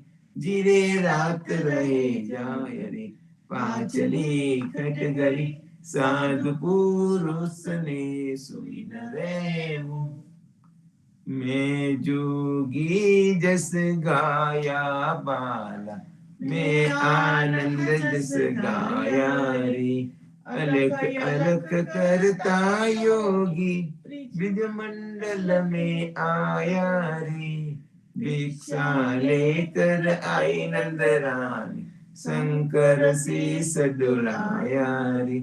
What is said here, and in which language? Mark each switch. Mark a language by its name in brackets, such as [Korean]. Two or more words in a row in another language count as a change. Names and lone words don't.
[Gujarati] જીરે રાત રહે જાય રે, પાછલી ખટગરી. સાધુ પુરુષને સુઈ ન રહેવું. [Hindi] मैं जोगी जस गाया बाला. मैं आनंद जस गाया रे. अलख अलख करता योगी. ब्रिज मंडल में आया रे. भिक्षा लेकर आई नंद रानी. शंकर शीस डुलाया रे.